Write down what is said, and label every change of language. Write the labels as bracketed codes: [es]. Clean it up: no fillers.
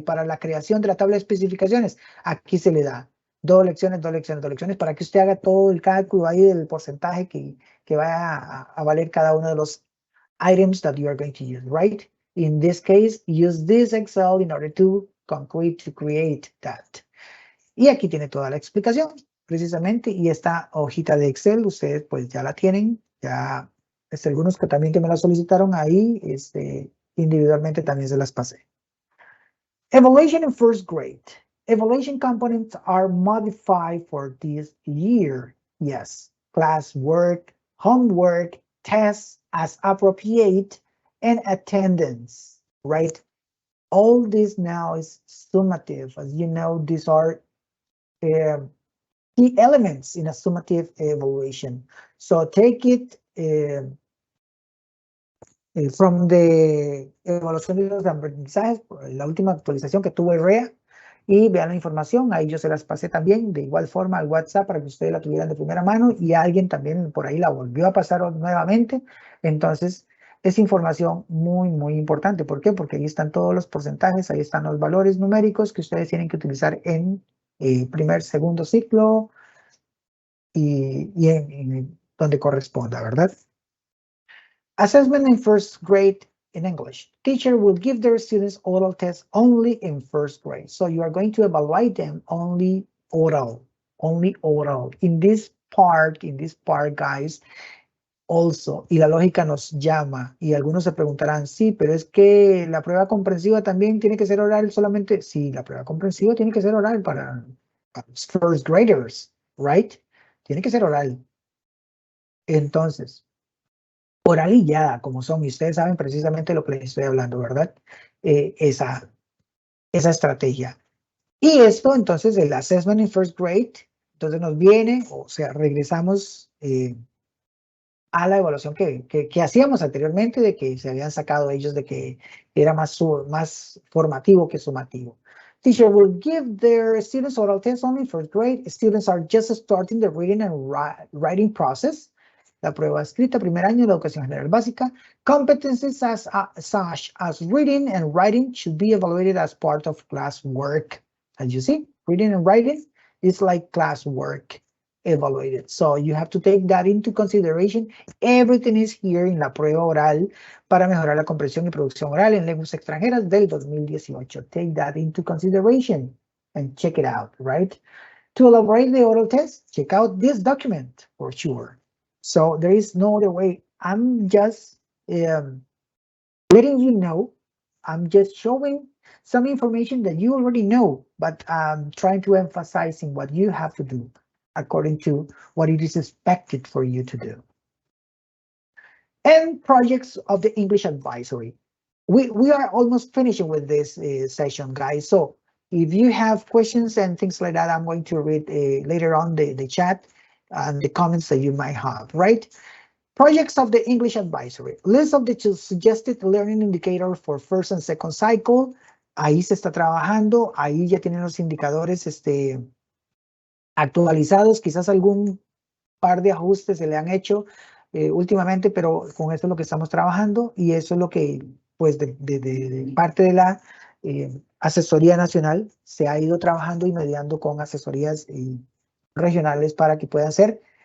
[es] Para la creación de la tabla de especificaciones. Aquí se le da 2 lecciones, 2 lecciones, 2 lecciones para que usted haga todo el cálculo ahí del porcentaje que va a valer cada uno de los items [en] that you are going to use, right? In this case, use this Excel in order to create that. [es] Y aquí tiene toda la explicación, precisamente, y esta hojita de Excel, ustedes pues ya la tienen, ya, algunos que también que me la solicitaron ahí, individualmente también se las pasé. [en] Evaluation in first grade. Evaluation components are modified for this year. Yes, classwork, homework, tests as appropriate, and attendance, right? All this now is summative. As you know, these are key elements in a summative evaluation. So take it from the [es] evaluación de los aprendizajes, la última actualización que tuvo REA, y vean la información, ahí yo se las pasé también de igual forma al WhatsApp para que ustedes la tuvieran de primera mano y alguien también por ahí la volvió a pasar nuevamente. Entonces, es información muy, muy importante. ¿Por qué? Porque ahí están todos los porcentajes, ahí están los valores numéricos que ustedes tienen que utilizar en primer, segundo ciclo y en donde corresponda, ¿verdad? [en] Assessment in first grade in English. Teacher will give their students oral tests only in first grade. So you are going to evaluate them only oral. In this part, guys, also, [es] y la lógica nos llama, y algunos se preguntarán, sí, pero es que la prueba comprensiva también tiene que ser oral solamente. Sí, la prueba comprensiva tiene que ser oral para [en] first graders, right? [es] Tiene que ser oral. Entonces, oral y guiada, como son, y ustedes saben precisamente lo que les estoy hablando, ¿verdad? Esa estrategia. Y esto, entonces, el [en] assessment in first grade, [es] entonces nos viene, o sea, regresamos a la evaluación que hacíamos anteriormente, de que se habían sacado ellos de que era más formativo que sumativo. [en] Teacher will give their students oral tests only in first grade. Students are just starting the reading and writing process. [es] La prueba escrita, primer año de la educación general básica. [en] Competencies such as reading and writing should be evaluated as part of classwork. As you see, reading and writing is like classwork evaluated. So you have to take that into consideration. Everything is here [es] en la prueba oral para mejorar la comprensión y producción oral en lenguas extranjeras del 2018. [en] Take that into consideration and check it out, right? To elaborate the oral test, check out this document for sure. So there is no other way. I'm just letting you know. I'm just showing some information that you already know, but I'm trying to emphasize in what you have to do according to what it is expected for you to do. And projects of the English advisory. We are almost finishing with this session, guys. So if you have questions and things like that, I'm going to read later on the chat and the comments that you might have, right? Projects of the English advisory. List of the suggested learning indicators for first and second cycle. [es] Ahí se está trabajando, ahí ya tienen los indicadores actualizados, quizás algún par de ajustes se le han hecho últimamente, pero con eso es lo que estamos trabajando y eso es lo que, pues, de parte de la asesoría nacional se ha ido trabajando y mediando con asesorías regionales para que puedan ser